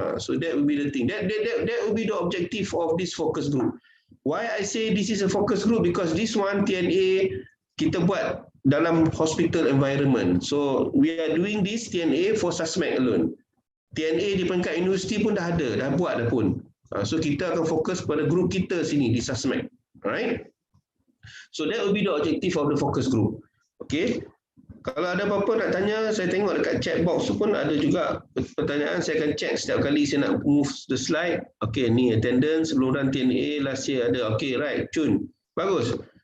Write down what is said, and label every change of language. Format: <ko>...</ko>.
<en>So that will be the thing. That will be the objective of this focus group. Why I say this is a focus group? Because this one TNA</en> <ms>kita buat dalam</ms> <en>hospital environment. So we are doing this TNA for SASMAC alone.</en> <ms>TNA di peringkat universiti pun dah ada, dah buat dah pun. So kita akan fokus pada grup kita sini di SASMAC.</ms> <en>Alright? So that will be the objective of the focus group.</en> <ms>Okay? Kalau ada apa-apa nak tanya, saya tengok dekat chat box tu pun ada juga pertanyaan. Saya akan check setiap kali saya nak</ms> <en>move the slide.</en> <ms>Okay, ni attendance, seluruhan TNA</ms> <en>last year</en> <ms>ada. Okay, right. Cun. Bagus.</ms>